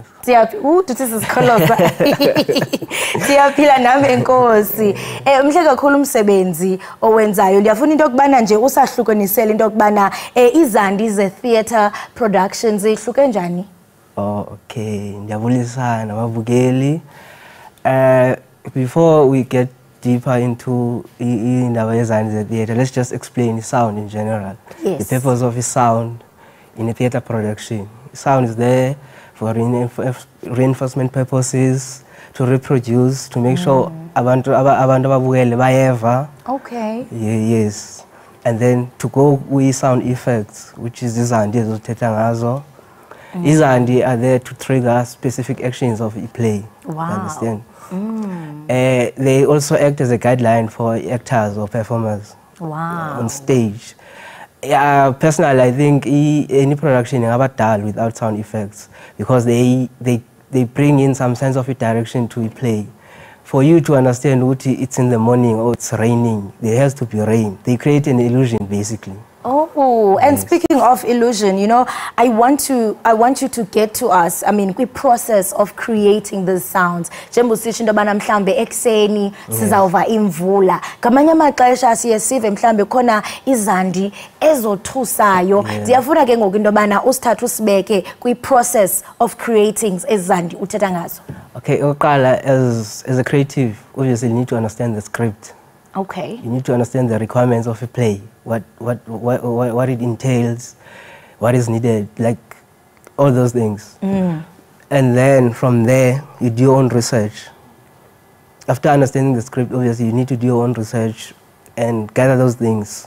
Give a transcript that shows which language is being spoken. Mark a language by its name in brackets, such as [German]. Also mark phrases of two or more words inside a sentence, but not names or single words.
[Xhosa] Duthi sisikholoza. Siyaphila nami enkosi. Mhle kakhulu umsebenzi owenzayo. Ndiyafuna into yokubana nje usahlukanisele into yokubana izandi ze- [English] theatre productions [Xhosa] ihluke njani? [English] Oh, okay. [Xhosa] Ndiyabulisa nababukeli. [English] Before we get deeper into [Xhosa] Izindaba yezandi ze-theatre, [English] let's just explain sound in general. Yes. The purpose of sound in a theatre production. Sound is there for reinforcement purposes, to reproduce, to make sure [Xhosa] abantu ababukele bayeva. [English] Okay. Yes. And then to go with sound effects, which is [Xhosa] izandi ezothetha ngazo. [English] Izandi are there to trigger specific actions of a play. Wow. You understand? They also act as a guideline for actors or performers. Wow. On stage. Personally, I think any production is never done without sound effects because they bring in some sense of a direction to a play. For you to understand what it's in the morning or it's raining, there has to be rain. They create an illusion, basically. Oh, and Yes. speaking of illusion, you know, I want you to get to us. I mean, the process of creating these sounds. [Xhosa] Njengosithi into yobana mhlambe ekseni sizawuva imvula. Ngamanye amaxesha siye sive mhlambe khona izandi ezothusayo. Ndiyafuna ke ngoku into yobana usithathe usibeke kwi- [English] process of creating [Xhosa] ezandi uthetha ngazo. Okay, oqala, [English] as a creative, obviously you need to understand the script. Okay. You need to understand the requirements of a play, what it entails, what is needed, like all those things. And then from there, you do your own research. After understanding the script, obviously, you need to do your own research and gather those things.